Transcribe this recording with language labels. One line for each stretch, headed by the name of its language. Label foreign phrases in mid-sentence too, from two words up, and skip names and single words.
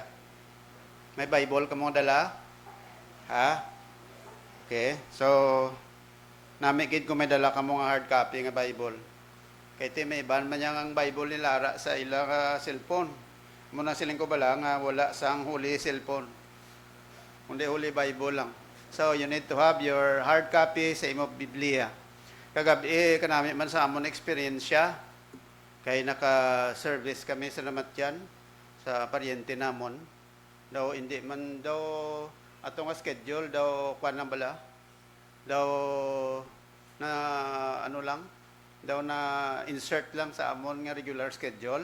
Hiligaynon: May Bible ka mo dala? Ha? Okay. So, nami gid ko may dala ka mo nga
English: hard copy
Hiligaynon: nga Bible. Kay ti may iban man yang ang Bible ni Lara sa ila cellphone. Muna siling ko bala nga wala sang huli cellphone. Kundi huli Bible lang.
English: So, you need to have your hard copy
Hiligaynon: sa imo Biblia. Kagabi, kanami man sa amon experience siya. Kay naka-service kami sa Namatyan, sa paryente namon. Daw, hindi man daw, ato nga schedule, daw, kwan lang bala. Daw, na, ano lang, daw na insert lang sa amon nga regular schedule.